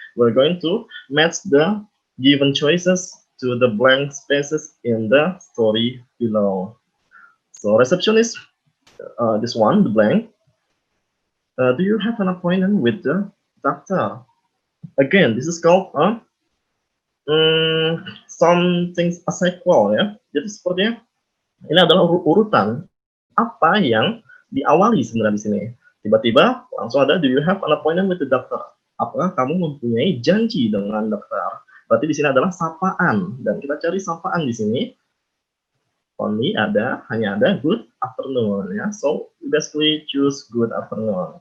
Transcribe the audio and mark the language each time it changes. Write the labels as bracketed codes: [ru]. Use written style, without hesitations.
[en] We're going to match the given choices to the blank spaces in the story below. So receptionist, this one, the blank. Do you have an appointment with the doctor? Again, this is called something a sequel ya. [id] Jadi sepertinya ini adalah urutan apa yang diawali sebenarnya di sini. Tiba-tiba langsung ada, [en] do you have an appointment with the doctor? [id] Apakah kamu mempunyai janji dengan dokter? Berarti di sini adalah sapaan, dan kita cari sapaan di sini. Hanya ada good afternoon ya. [en] So basically choose good afternoon.